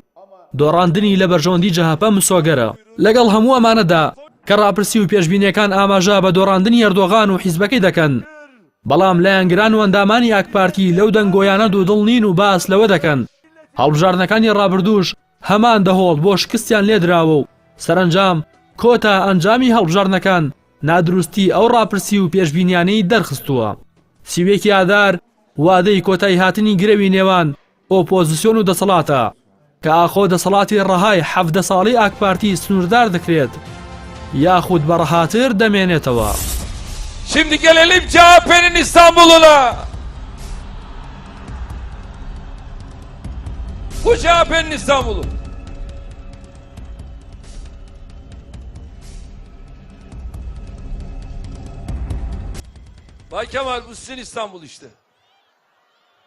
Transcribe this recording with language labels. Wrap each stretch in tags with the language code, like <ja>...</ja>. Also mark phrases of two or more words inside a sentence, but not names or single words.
<ckb>دۆڕاندنی لە بەرژەوەندی جەهاپە مسۆگەرە. لەگەڵ هەموو ئەمانەدا کە ڕاپرسی و پێشبینیەکان ئاماژە بە دۆڕاندنی ئەردۆغان و حیزبەکەی دەکەن، بەڵام لایەنگران و ئەندامانی ئاک پارتی لەو دەنگۆیانە دوودڵ نین و باس لەوە دەکەن هەڵبژاردنەکانی ڕابردووش هەمان دەهۆڵ بۆ شکستیان لێدراوە و سەرنجام کۆتا ئەنجامی هەڵبژاردنەکان نادروستی ئەو ڕاپرسی و پێشبینیانەی دەرخستووە. سیوێکی ئادار وادەی کۆتایی هاتنی گرەوی نێوان ئۆپۆزیسیۆن و دەسەڵاتە کە ئاخۆ دەسەڵاتی ڕەهای 17 ساڵی ئاک پارتی سنووردار دەکرێت یاخود بەڕەهاتر دەمێنێتەوە.</ckb> <tr>Şimdi gelelim CHP'nin İstanbul'una. Bu CHP'nin İstanbul'u. Bay Kemal, bu sizin İstanbul işte.</tr>